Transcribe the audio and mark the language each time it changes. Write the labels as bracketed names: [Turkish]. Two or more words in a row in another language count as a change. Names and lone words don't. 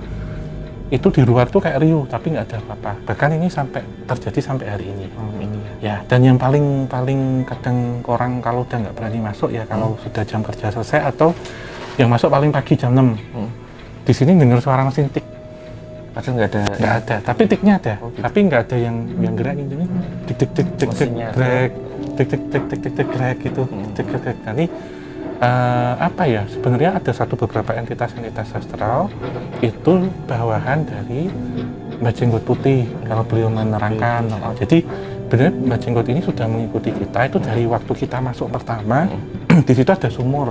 [Indonesian] Itu di luar tuh kayak riuh, tapi nggak ada apa-apa. Bahkan ini terjadi sampai hari ini. Ya, dan yang paling kadang orang kalau udah nggak berani masuk ya kalau sudah jam kerja selesai atau yang masuk paling pagi jam 6. Di sini dengar suara mesin tik. Padahal nggak ada. Tapi tiknya ada. Oh, gitu. Tapi nggak ada yang gerak gitu. Tik tik tik tik tik Mesinnya grek, tik tik tik tik tik tik grek gitu. Tik tik tik. Nanti apa ya? Sebenarnya ada beberapa entitas astral itu bawahan dari Mbak Jenggot Putih kalau beliau menerangkan. Jadi benar Mbak Jenggot ini sudah mengikuti kita itu dari waktu kita masuk pertama. Di situ ada sumur.